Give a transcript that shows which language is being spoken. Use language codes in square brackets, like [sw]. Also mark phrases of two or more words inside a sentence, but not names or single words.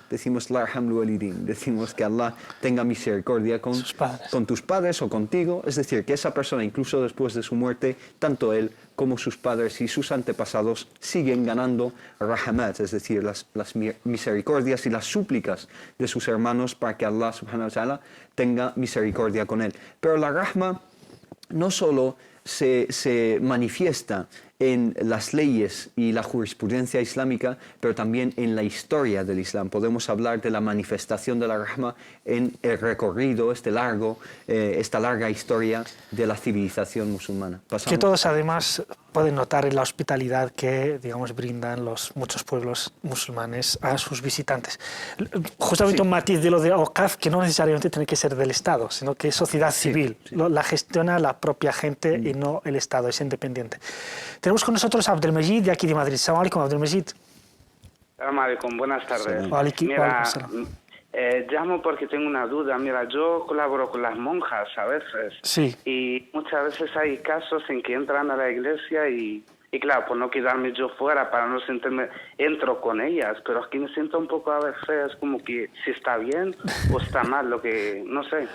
[es] Decimos la [ar] ارحم الوالدين, [es] decimos que Allah tenga misericordia con tus padres o contigo, es decir, que esa persona incluso después de su muerte, tanto él como sus padres y sus antepasados siguen ganando rahamat, es decir, las misericordias y las súplicas de sus hermanos para que [ar] الله سبحانه وتعالى [es] tenga misericordia con él. Pero la rahma no solo se manifiesta en las leyes y la jurisprudencia islámica, pero también en la historia del Islam. Podemos hablar de la manifestación de la rahma en el recorrido, esta larga historia de la civilización musulmana. Que todos además pueden notar en la hospitalidad que, digamos, brindan muchos pueblos musulmanes a sus visitantes. Justamente un matiz de lo de Awqaf, que no necesariamente tiene que ser del Estado, sino que es sociedad civil. La gestiona la propia gente y no el Estado, es independiente. Tenemos con nosotros a Abdelmejid de aquí de Madrid. [ar] سلام عليكم, Abdelmejid. سلام عليكم, [es] buenas tardes. Mira, llamo porque tengo una duda. Mira, yo colaboro con las monjas a veces. Sí. Y muchas veces hay casos en que entran a la iglesia y claro, por no quedarme yo fuera, para no sentirme, entro con ellas, pero aquí me siento un poco a veces como que si está bien o está mal, lo que, no sé.